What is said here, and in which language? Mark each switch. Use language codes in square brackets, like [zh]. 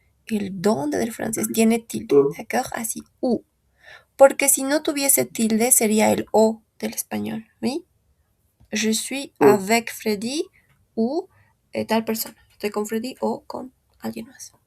[es] El dónde del francés tiene tilde, ¿d'accord? Así, où. Porque si no tuviese tilde sería el o del español, ¿oui? [fr] Je suis avec Freddy ou [es] tal persona. Estoy con Freddy o con alguien más.